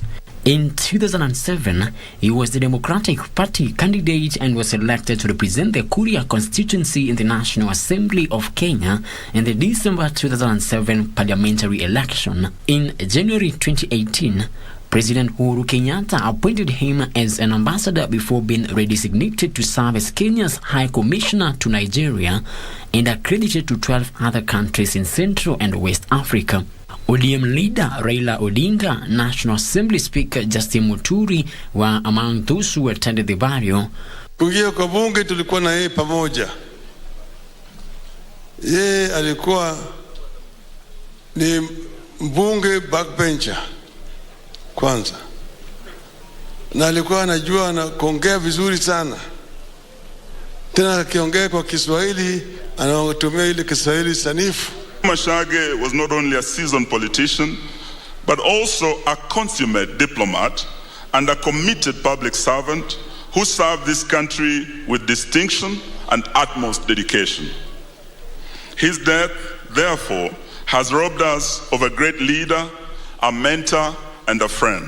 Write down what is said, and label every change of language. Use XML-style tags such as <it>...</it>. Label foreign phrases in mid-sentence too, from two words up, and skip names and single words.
<en>In 2007, he was the Democratic Party candidate and was elected to represent the Korea constituency in the National Assembly of Kenya in the December 2007 parliamentary election. In January 2018, President Uhuru Kenyatta appointed him as an ambassador before being redesignated to serve as Kenya's High Commissioner to Nigeria and accredited to 12 other countries in Central and West Africa. ODM leader Raila Odinga, National Assembly Speaker Justin Muturi were among those who attended the burial.</en> <sw>Kuingia kwa bunge tulikuwa na yeye pamoja. Yeye alikuwa ni mbunge backbencher kwanza, na alikuwa anajua na kuongea vizuri sana, tena akiongea kwa Kiswahili anatumia ile Kiswahili sanifu.</sw> <en>Mashage was not only a seasoned politician but also a consummate diplomat and a committed public servant who served this country with distinction and utmost dedication. His death, therefore, has robbed us of a great leader, a mentor, and a friend.</en>